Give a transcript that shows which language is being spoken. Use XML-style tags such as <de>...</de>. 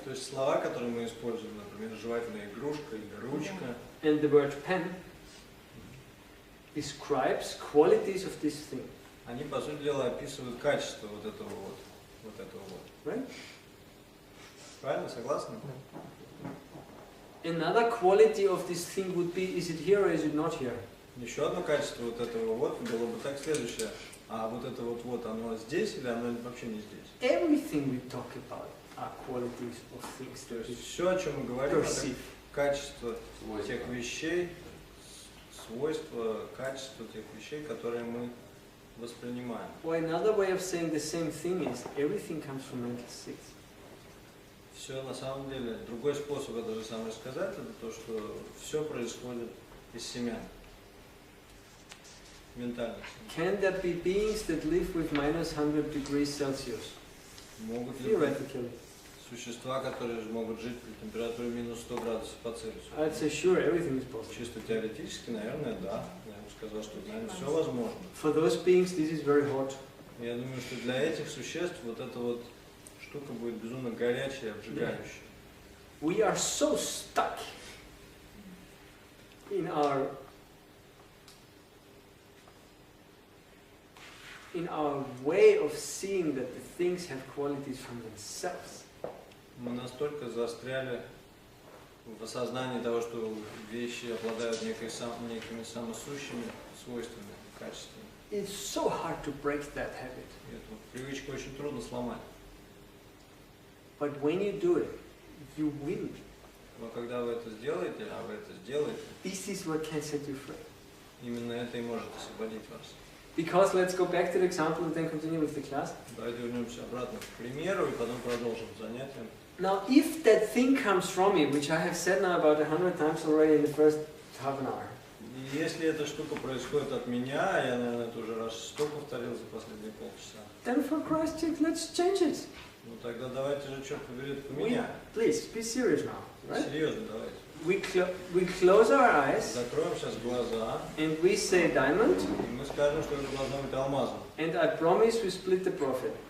<ru>То есть слова, которые мы используем, например, жевательная игрушка или ручка,</ru> <en>and the word pen describes qualities of this thing,</en> <ru>они, по сути дела, описывают качество вот этого вот.</ru> <en>right?</en> <ru>Правильно? Согласны?</ru> <en>Another quality of this thing would be, is it here or is it not here?</en> <ru>Еще одно качество вот этого вот было бы так следующее. А вот это вот оно здесь или оно вообще не здесь?</ru> <en>Everything we talk about are qualities of things</en> <ru>То</ru> <en>that we</en> <ru>есть все, о чем мы говорим, это</ru> <en>perceive.</en> <ru>качество тех вещей, свойства, качество тех вещей, которые мы воспринимаем.</ru> <en>Or another way of saying the same thing is everything comes from mental states.</en> <ru>Все на самом деле, другой способ это же самое сказать, это то, что все происходит из семян. Ментально.</ru> <en>Can there be beings that live with minus 100 degrees Celsius?</en> <ru>Могут ли быть</ru> <en>Theoretically.</en> <ru>существа, которые могут жить при температуре минус 100 градусов по Цельсию?</ru> <en>I'd say sure, everything is possible.</en> <ru>Чисто теоретически, наверное, да. Я бы сказал, что, наверное, все возможно.</ru> <en>For those beings, this is very hot.</en> <ru>Я думаю, что для этих существ вот эта вот штука будет безумно горячая, обжигающая.</ru> <en>We are so stuck in our way of seeing that the things have qualities from themselves.</en> <ru>Мы настолько застряли в осознании того, что вещи обладают некими самосущими свойствами, качествами.</ru> <en>It's so hard to break that habit.</en> <ru>И эту привычку очень трудно сломать.</ru> <en>But when you do it, you win.</en> <ru>Но когда вы это сделаете, а вы это сделаете,</ru> <en>This is what can set you free.</en> <ru>именно это и может освободить вас.</ru> <en>Because let's go back to the example and then continue with the class.</en> <ru>Давайте вернемся обратно к примеру и потом продолжим занятие.</ru> <en>Now, if that thing comes from me, which I have said now about 100 times already in the first half an hour,</en> <ru>И если эта штука происходит от меня, я, наверное, это уже раз 100 повторил за последние полчаса,</ru> <en>then for Christ's sake, let's change it.</en> <ru>ну тогда давайте же, черт побери, это поменяем.</ru> <en>Please, be serious now, right?</en> <ru>Серьезно, давайте.</ru> <en>We close our eyes</en> <ru>Закроем сейчас глаза,</ru> <en>and we say diamond,</en> <ru>и мы скажем, что это должно быть алмазом.</ru> <en>and I promise we split the profit.</en>